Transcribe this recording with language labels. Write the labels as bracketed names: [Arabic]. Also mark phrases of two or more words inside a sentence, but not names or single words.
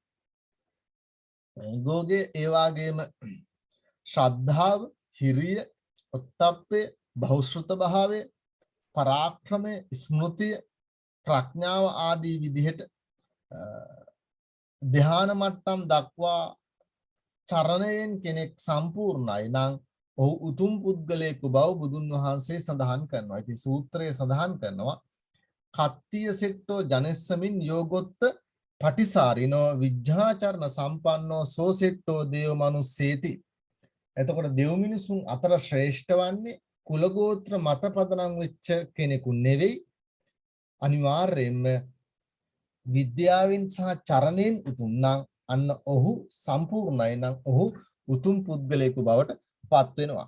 [Sinhala] ගෝගේ, ඒ වගේම ශ්‍රද්ධාව, හිරිය, උත්තප්පය, බහුශ්‍රත භාවය, පරාක්‍රමය, ස්මෘතිය, ප්‍රඥාව ආදී විදිහට ධ්‍යාන මට්ටම් දක්වා චරණයෙන් කෙනෙක් සම්පූර්ණයි නම් ඔහු උතුම් පුද්ගලයෙකු බව බුදුන් වහන්සේ සඳහන් කරනවා. ඉතින් සූත්‍රයේ සඳහන් කරනවා [Pali] කත්තිය සෙට්ටෝ ජනෙස්සමින් යෝගොත්ත පටිසාරිනෝ විජ්ජාචරණ සම්පන්නෝ සෝසෙට්ටෝ දේව මනුස්සේති. [Sinhala] එතකොට දෙව් මිනිසුන් අතර ශ්‍රේෂ්ඨ වන්නේ කුලගෝත්‍ර මත පදනම් වෙච්ච කෙනෙකු නෙවෙයි. අනිවාර්යයෙන්ම විද්‍යාවෙන් සහ චරණයෙන් උතුම් නම් අන්න ඔහු සම්පූර්ණයි නම් ඔහු උතුම් පුද්ගලයෙකු බවට පත් වෙනවා.